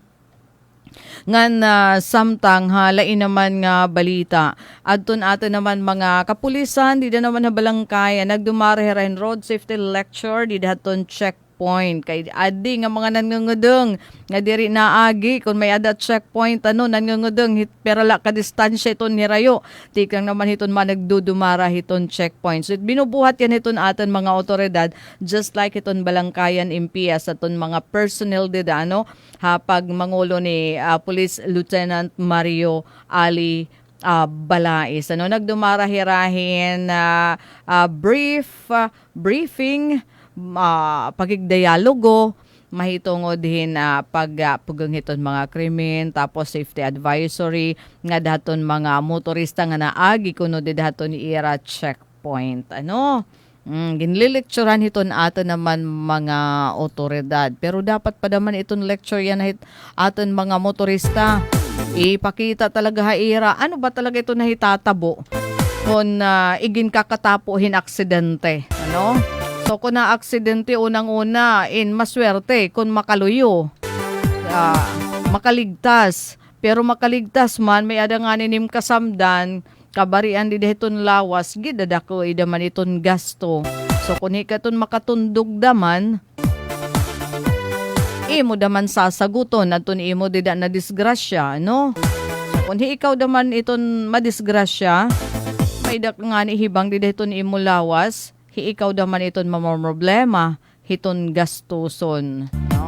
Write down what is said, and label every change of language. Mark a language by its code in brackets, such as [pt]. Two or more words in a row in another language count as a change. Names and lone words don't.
[war] Ngan samtang halain naman nga balita adton ato naman mga kapulisan di na naman nabalangkay nagdumarahen [en] road safety lecture [war] di daton checkpoint kay adi nga mga nangungudong nga diri naagi kung may ada checkpoint nangungudong pero la ka distansya iton nirayo tikang naman hiton man nagdudumara hiton checkpoint. So binubuhat yan hiton aton mga otoridad [en] just like [war] hiton balangkayan MPS aton mga personnel dida hapag mangulo ni Police Lieutenant Mario Ali Balais. Nagdumarahirahin briefing, pagigdialogo, mahitungod din pagpugang hiton mga krimen, tapos [en] safety advisory, [war] nga daton mga motorista nga naagi kuno di daton ira checkpoint. Ginlilecturean hiton ato naman mga otoridad. Pero dapat pa naman itong lecture yan aton mga motorista. Ipakita talaga haira. Ano ba talaga ito nahitatabo? Kung igin kakatapuhin aksidente. So kung na aksidente unang-una, maswerte kung makaluyo. Makaligtas. Pero makaligtas man, may adanganin kasamdan, kabarian di dahiton lawas, gidadako idaman iton gasto. So kung hikaton makatundog daman, imo daman sasaguton at imo dida na disgrasya, no? So kung ikaw daman iton madisgrasya, may dak nga ni hibang di dahiton imo lawas, ikaw daman iton mamroblema, hiton gastuson, no?